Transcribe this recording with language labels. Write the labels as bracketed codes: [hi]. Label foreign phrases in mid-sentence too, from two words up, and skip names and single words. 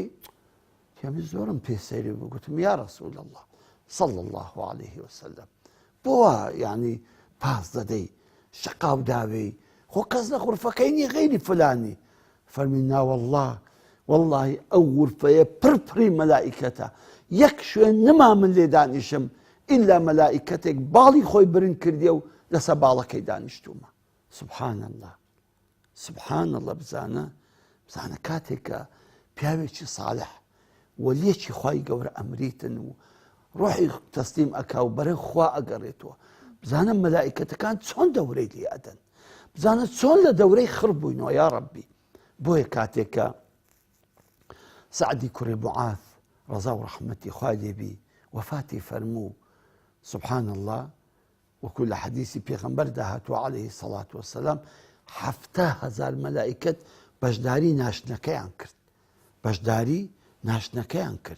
[ckb] تێمی زۆرم پێسەیری بوو، گوتم [ar] یا ڕەسوول الله صلی الله عەلەیه وسەلەم، [ckb] بۆوە یعنی پاس دەدەی شەقاو داوێی، خۆ کەس لە غورفەکەی نی غەیری فلانی. فەرمی نا وەڵڵاهی ئەو غورفەیە پڕی مەلائیکەتە، یەک شوێن نما من لێ دانیشم ئیلا مەلائیکەتێک باڵی خۆی برن کردیە و لەسەر باڵەکەی دانیشتومە. [ar] سبحان الله، سبحان الله. [ckb] بزانە کاتێکە پیاوێکی ساڵح وەلیەکی خوای گەورە ئەمریتن و ڕۆحی تەسلیم ئەکا و بەرەو خوا ئەگەڕێتەوە، بزانە مەلائیکەتەکان چۆن دەورەی لێ ئەدەن، بزانە چۆن لە دەورەی خڕ بووینەوە. یا ڕەبی، بۆیە کاتێکە سەعدی کوڕی موعاذ ڕەزا و ڕەحمەتی خوای لێبی وفاتی فەرموو، [ar] سبحان الله، [ckb] وەکو لە حەدیسی پێغەمبەردا هاتووە [ar] عەلەیهی سەڵات وسەلام، [ckb] 7,000 مەلائیکەت بەشداری ناشنەکەیان کرد، بەشداری ناشنەکەیان کرد.